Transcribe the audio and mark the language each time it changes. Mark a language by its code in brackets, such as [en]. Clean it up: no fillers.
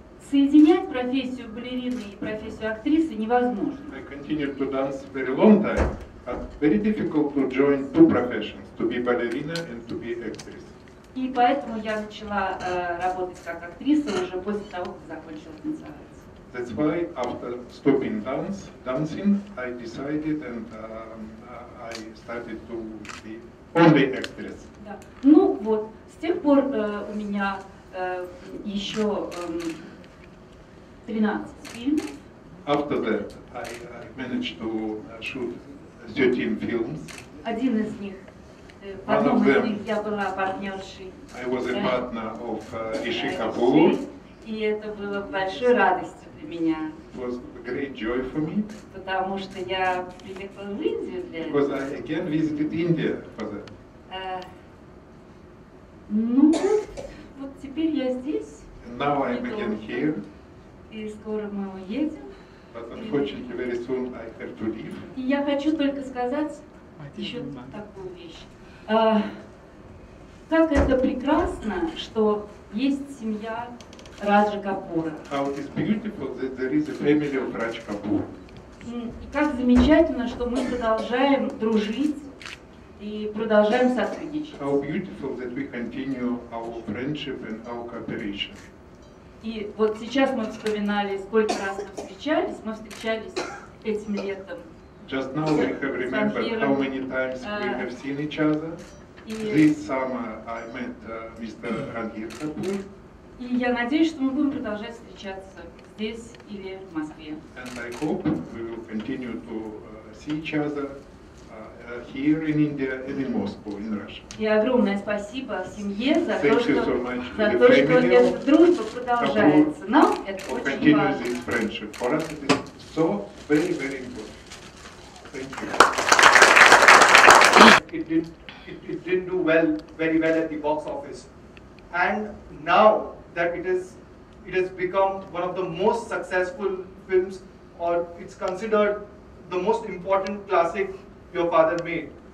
[ru] Соединять профессию балерины и профессию актрисы невозможно. [en] I continued to dance very long time, but very difficult to join two professions, to be ballerina and to be actress. [ru] И поэтому я начала работать как актриса уже после того, как закончила танцевать. [en] That's why after stopping dancing, I decided and I started to be only actress. [ru] Да. Ну вот, с тех пор у меня еще 13 фильмов. [en] After that, I managed to shoot 13 films. [ru] Один из них, в одном из них я была партнершей. [en] I was a partner of Shri Kapoor. [ru] И это было большой радостью для меня. [en] It was a great joy for me. [ru] Потому что я приехала в Индию для этого. [en] Because I again visited India for that. [ru] Ну вот теперь я здесь. [en] And now I'm again here. [ru] И скоро мы уедем. [en] But unfortunately, very soon I have to leave. [ru] И я хочу только сказать еще такую вещь. Как это прекрасно, что есть семья Раджа Капура. [en] How it is beautiful that there is a family of Raj Kapoor. [ru] И как замечательно, что мы продолжаем дружить и продолжаем сотрудничать. [en] How beautiful that we continue our friendship and our cooperation. [ru] И вот сейчас мы вспоминали, сколько раз мы встречались. Мы встречались этим летом. [en] Just now we have remembered how many times we have seen each other. This summer I met Mr. Ranveer Kapoor. [ru] И я надеюсь, что мы будем продолжать встречаться здесь или в Москве. [en] And I hope we will continue to see each other here in India and in Moscow, in Russia. [ru] И огромное спасибо семье за [en] Thank [ru] то, что [en] family [ru] эта дружба продолжается. Нам это очень важно. [en] This friendship. For us it is so very, very important. Thank you. It didn't do very well at the box office, and now that it has become one of the most successful films, or it's considered the most important classic your father made.